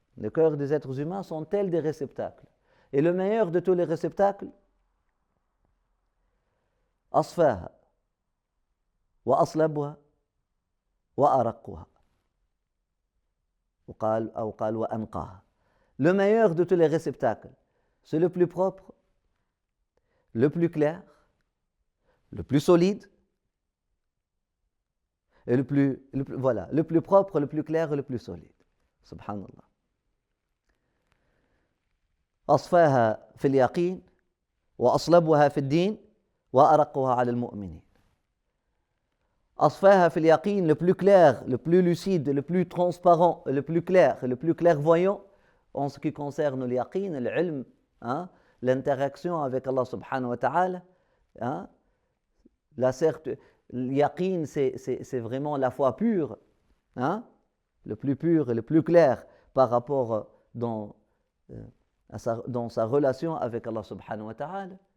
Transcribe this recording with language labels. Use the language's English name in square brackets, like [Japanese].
[French] Les cœurs des êtres humains sont tels des réceptacles. Et le meilleur de tous les réceptacles, [Arabic] أصفاها وأصلبها وأرقها قال وأنقاها. [French] Le meilleur de tous les réceptacles, c'est le plus propre, le plus clair, le plus solide, et le plus propre, le plus clair et le plus solide. [Arabic] Subhanallah. أصفاها في اليقين وأصلبها في الدين وأرقها على المؤمنين. أصفاها في اليقين, [French] le plus clair, le plus lucide, le plus transparent, le plus clair, le plus clairvoyant en ce qui concerne le yaqin, l'ilm, hein, l'interaction avec Allah subhanahu wa ta'ala. Hein, le yaqin, c'est vraiment la foi pure, hein, le plus pur et le plus clair par rapport dans sa relation avec Allah subhanahu wa ta'ala.